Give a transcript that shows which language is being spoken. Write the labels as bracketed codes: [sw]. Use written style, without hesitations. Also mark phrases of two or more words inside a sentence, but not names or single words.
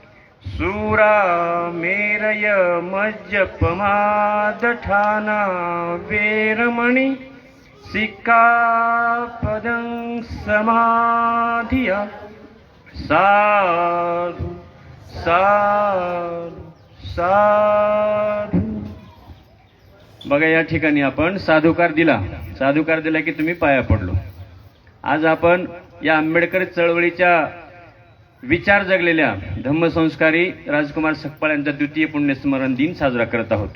[pi] सूरामेरय मज्जपमादठाना वेरमणि सिक्खापदं समाधियामि. साधु साधु साधु. [mr] बघा, या ठिकाणी आपण साधुकार दिला की तुम्ही पाया पडलो. आज आपण या आंबेडकर चळवळीच्या विचार जगलेल्या धम्मसंस्कारी राजकुमार सकपाळ यांचा 2य पुण्यस्मरण दिन साजरा करत आहोत.